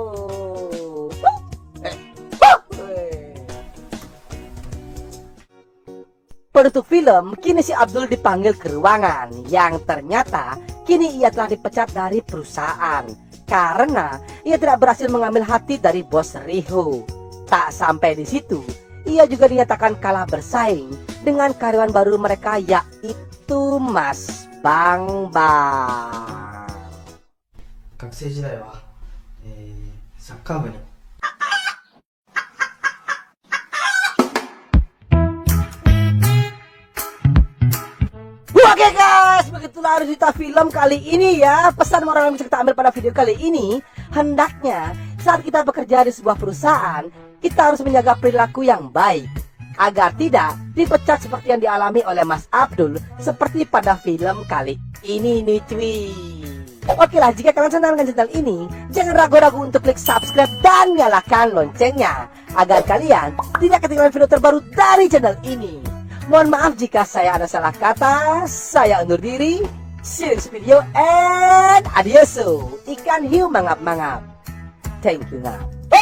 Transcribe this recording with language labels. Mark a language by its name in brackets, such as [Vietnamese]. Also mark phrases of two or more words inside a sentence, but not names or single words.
[Indonesian] Penutup film, kini si Abdul dipanggil ke ruangan yang ternyata kini ia telah dipecat dari perusahaan karena ia tidak berhasil mengambil hati dari Bos Riho. Tak sampai di situ, ia juga dinyatakan kalah bersaing dengan karyawan baru mereka, yaitu Mas Bangbang. [Japanese] 学生時代は、サッカー部に [Indonesian] Oke guys, begitulah cerita film kali ini ya. Pesan moral yang bisa kita ambil pada video kali ini, hendaknya saat kita bekerja di sebuah perusahaan, kita harus menjaga perilaku yang baik agar tidak dipecat seperti yang dialami oleh Mas Abdul seperti pada film kali ini nih cuy. Oke lah, jika kalian senang dengan channel ini, jangan ragu-ragu untuk klik subscribe dan nyalakan loncengnya agar kalian tidak ketinggalan video terbaru dari channel ini. Mohon maaf jika saya ada salah kata. Saya undur diri. [English] See you next video and adioso. [Indonesian] Ikan hiu mangap-mangap. [English] Thank you now.